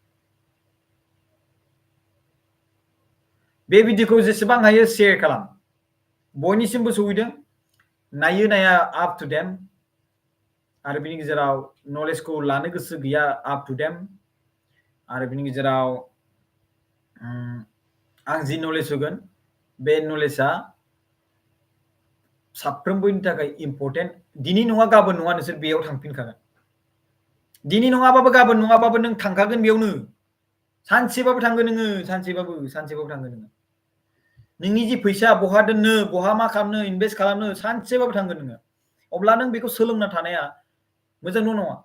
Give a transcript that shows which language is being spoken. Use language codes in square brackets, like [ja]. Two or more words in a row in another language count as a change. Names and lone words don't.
[brx] बे भिडिअखौ जेसेबां हायो शेयार खालाम। बयनिसिमबो सौहैदों नायो नाया [en] up to them [brx] आरो बिनि गेजेराव नलेजखौ लानो गोसो गैया [en] up to them [brx] आरो बिनि गेजेराव आं जि नलेज होगोन बे नलेजआ साफ्रोमबोनि थाखाय इम्परटेन्ट दिनै नङा गाबोन नङा नोंसोर बेयाव थांफिनखागोन दिनै नङाबाबो गाबोन नङाबाबो नों थांखागोन बेयावनो सानसेबाबो थांगोन नोङो सानसेबाबो थांगोन नोङो नोंनि जि फैसा बहा दोननो बहा मा खालामनो इनभेस्ट खालामनो सानसेबाबो थांगोन नोङो अब्ला नों बेखौ सोलोंना थानाया मोजां नङा